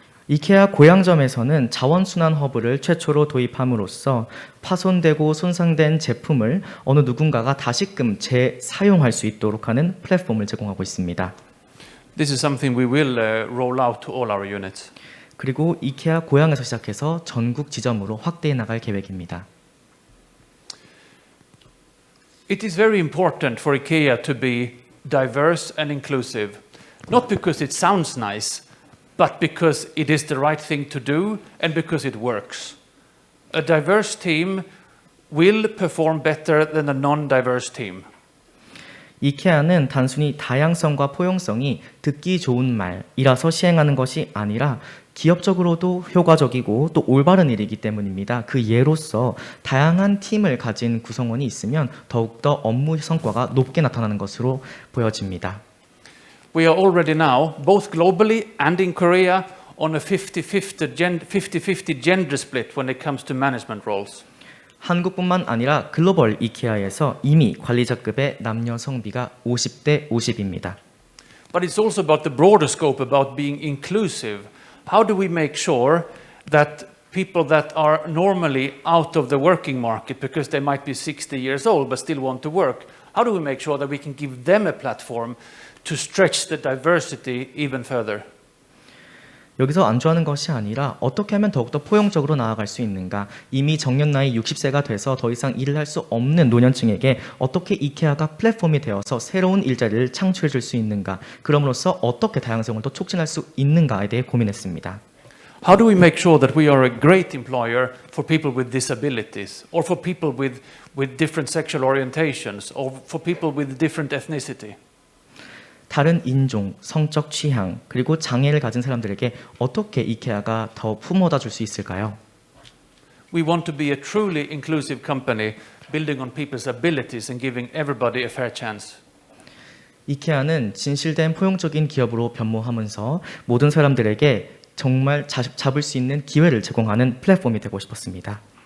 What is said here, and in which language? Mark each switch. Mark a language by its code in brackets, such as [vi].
[ko] 이케아 고양점에서는 자원순환 허브를 최초로 도입함으로써 파손되고 손상된 제품을 어느 누군가가 다시금 재사용할 수 있도록 하는 플랫폼을 제공하고 있습니다. [en] This is something we will roll out to all our units. [ko] 그리고 이케아 고양에서 시작해서 전국 지점으로 확대해 나갈 계획입니다. [en] It is very important for IKEA to be diverse and inclusive, not because it sounds nice, but because it is the right thing to do and because it works. A diverse team will perform better than a non-diverse team. [ko] 이케아는 단순히 다양성과 포용성이 듣기 좋은 말이라서 시행하는 것이 아니라 기업적으로도 효과적이고 또 올바른 일이기 때문입니다. 그 예로서 다양한 팀을 가진 구성원이 있으면 더욱더 업무 성과가 높게 나타나는 것으로 보여집니다. [en] We are already now, both globally and in Korea, on a 50-50 gender split when it comes to management roles. [ko] 한국뿐만 아니라 글로벌 이케아에서 이미 관리자급의 남녀 성비가 50대 50입니다. [en] But it's also about the broader scope, about being inclusive. How do we make sure that people that are normally out of the working market because they might be 60 years old but still want to work, how do we make sure that we can give them a platform to stretch the diversity even further? [ko] 여기서 안주하는 것이 아니라 어떻게 하면 더욱더 포용적으로 나아갈 수 있는가, 이미 정년 나이 60세가 돼서 더 이상 일을 할 수 없는 노년층에게 어떻게 이케아가 플랫폼이 되어서 새로운 일자리를 창출해 줄 수 있는가, 그럼으로써 어떻게 다양성을 더 촉진할 수 있는가에 대해 고민했습니다. [en] How do we make sure that we are a great employer for people with disabilities or for people with different sexual orientations or for people with different ethnicity? [ko] 다른 인종, 성적 취향, 그리고 장애를 가진 사람들에게 어떻게 이케아가 더 품어다 줄 수 있을까요? [en] We want to be a truly inclusive company building on people's abilities and giving everybody a fair chance. [ko] 이케아는 진실된 포용적인 기업으로 변모하면서 모든 사람들에게 정말 잡을 수 있는 기회를 제공하는 플랫폼이 되고 싶었습니다.